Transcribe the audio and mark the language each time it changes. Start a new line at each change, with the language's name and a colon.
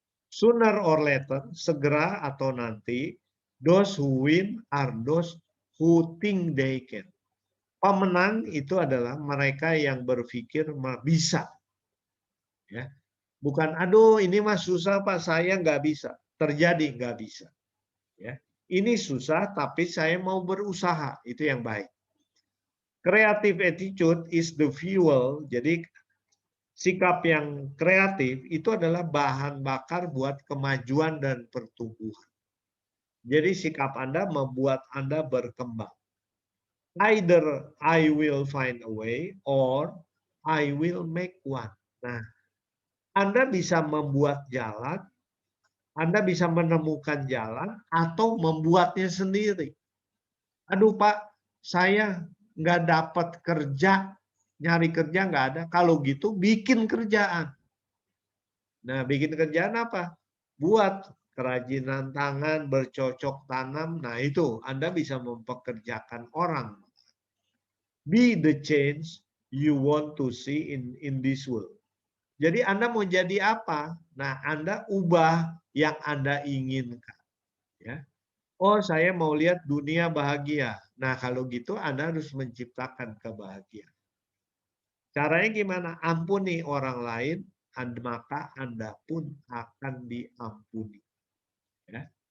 English: Sooner or later,
Indonesian: segera atau nanti,
English: those who win are those who think they can.
Indonesian: Pemenang itu adalah mereka yang berpikir bisa. Ya. Bukan, aduh ini mah susah Pak, saya nggak bisa. Terjadi nggak bisa. Ya. Ini susah tapi saya mau berusaha, itu yang baik.
English: Creative attitude is the fuel,
Indonesian: jadi sikap yang kreatif itu adalah bahan bakar buat kemajuan dan pertumbuhan. Jadi sikap Anda membuat Anda berkembang.
English: Either I will find a way or I will make one.
Indonesian: Nah, Anda bisa membuat jalan, Anda bisa menemukan jalan atau membuatnya sendiri. Aduh Pak, saya nggak dapat kerja, nyari kerja nggak ada. Kalau gitu bikin kerjaan. Nah, bikin kerjaan apa? Buat kerajinan tangan, bercocok tanam. Nah, itu Anda bisa mempekerjakan orang.
English: Be the change you want to see in this world.
Indonesian: Jadi Anda mau jadi apa? Nah, Anda ubah yang Anda inginkan. Ya. Oh, saya mau lihat dunia bahagia. Nah, kalau gitu Anda harus menciptakan kebahagiaan. Caranya gimana? Ampuni orang lain, maka Anda pun akan diampuni. Ya.